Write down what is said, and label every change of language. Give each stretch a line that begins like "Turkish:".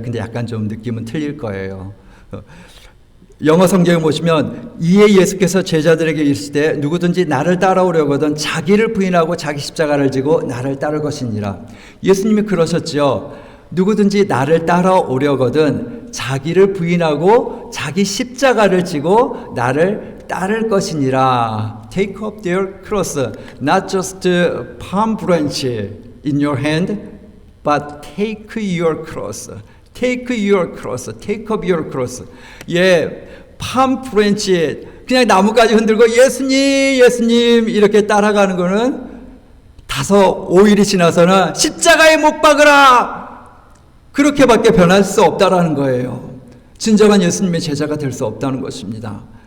Korean: 근데 약간 좀 느낌은 틀릴 거예요. 영어 성경에 보시면 이에 예수께서 제자들에게 이르시되 누구든지 나를 따라오려거든 자기를 부인하고 자기 십자가를 지고 나를 따를 것이니라. 예수님이 그러셨죠. 누구든지 나를 따라오려거든 자기를 부인하고 자기 십자가를 지고 나를 따를 것이니라.
English: Take up their cross, not just palm branch in your hand, but take your cross. Take your cross. Take up your cross.
Korean: 예, palm branch 그냥 나뭇가지 흔들고 예수님 이렇게 따라가는 거는 5-5일이 지나서는 십자가에 못 박으라. 그렇게밖에 변할 수 없다라는 거예요. 진정한 예수님의 제자가 될 수 없다는 것입니다.